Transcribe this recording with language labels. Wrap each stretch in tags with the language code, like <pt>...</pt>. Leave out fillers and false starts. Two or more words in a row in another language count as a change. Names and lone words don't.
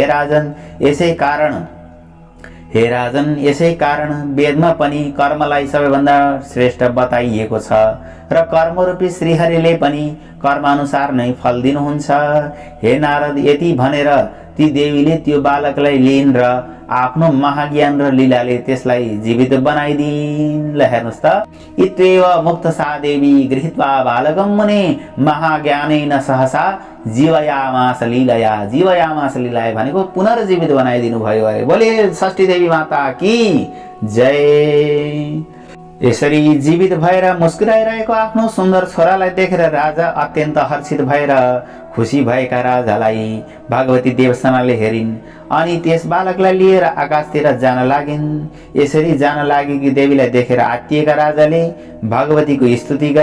<ne>हे राजन, यसै कारण वेदमा पनि कर्मलाई सबैभन्दा श्रेष्ठ बताइएको छ र कर्मरूपी श्रीहरिले पनि कर्मानुसार नै फल दिनुहुन्छ। हे नारद, यति भनेर ती देवीले त्यो बालकलाई लिइन् र आफ्नो महाज्ञान र लीलाले त्यसलाई जीवित बनाइदिन्। ल हेर्नुहोस् त,</ne> <sa>इत्येव मुक्त सा देवी गृहीत्वा बालकं मुने महाज्ञानेन सहसा जीवयामास लीलया</sa> <ne>भनेको पुनर्जीवित बनाइदिनु भयो अरे। बोले षष्ठी देवी माता की जय। यसरी जीवित भएर मुस्कुराइरहेको आफ्नो सुन्दर छोरालाई देखेर राजा अत्यन्त हर्षित भएर खुसी भएका राजालाई भगवती देवसेनाले हेरिन् अनि त्यस बालकलाई लिएर आकाशतिर जान लागिन्। यसरी जान लागेकी देवीलाई देखेर आत्तिएका राजाले भगवतीको स्तुति गरे।</ne>